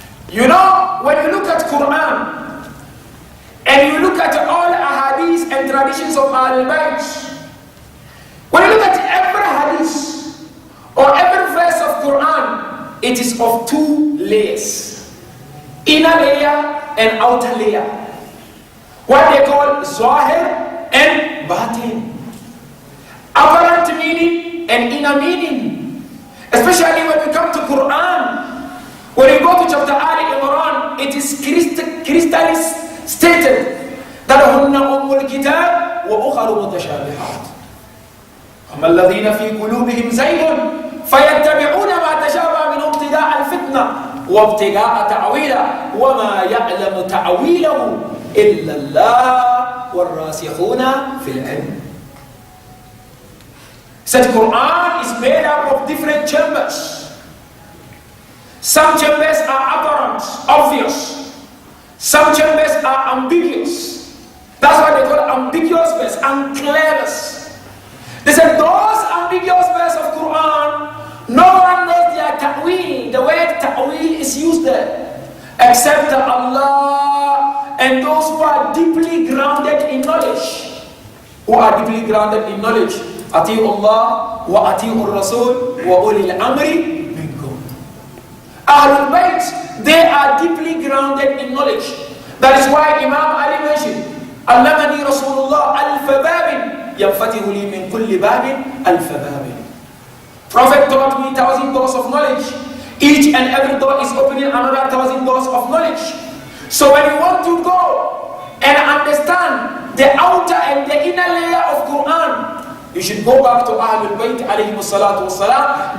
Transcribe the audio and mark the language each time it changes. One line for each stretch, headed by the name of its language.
English: You know, when you look at Quran and you look at all ahadith and traditions of Ahlul Bayt, when you look at every hadith or every verse of Quran, it is of two layers, inner layer and outer layer, what they call Zahir and Batin, apparent meaning and inner meaning. Especially when we come to Quran, when you go to chapter Ali Imran, it is crystal stated that
Arabic: هُنَّ أُمُّ الْكِتَابِ وَأُخَرُ مُتَشَابِهَاتٌ أَمَّا الَّذِينَ فِي قُلُوبِهِمْ زَيْغٌ فَيَتَّبِعُونَ مَا تَشَابَهَ مِنْهُ ابْتِغَاءَ الْفِتْنَةِ وَابْتِغَاءَ تَأْوِيلِهِ وَمَا يَعْلَمُ تَأْوِيلَهُ إِلَّا اللَّهُ وَالرَّاسِخُونَ فِي الْعِلْمِ.
English: Said Quran is made up of different chambers. Some chambers are apparent, obvious. Some chambers are ambiguous. That's why they call ambiguous verse, unclear verse. They said those ambiguous verses of Quran, no one knows their ta'weel. The word ta'weel is used there, except Allah and those who are deeply grounded in knowledge. Who are deeply grounded in knowledge.
Arabic: أطيعوا الله وأطيعوا الرسول وأولي الأمر منكم.
English: Ahlul Bayt, they are deeply grounded in knowledge. That is why Imam Ali mentioned,
Arabic: علمني رسول الله ألف باب ينفتح لي من كل باب ألف باب.
English: Prophet taught me 1,000 doors of knowledge. Each and every door is opening another 1,000 doors of knowledge. So when you want to go and understand the outer and the inner layer of Quran, you should go back to Ahlul Bayt alayhi salatu wassalam.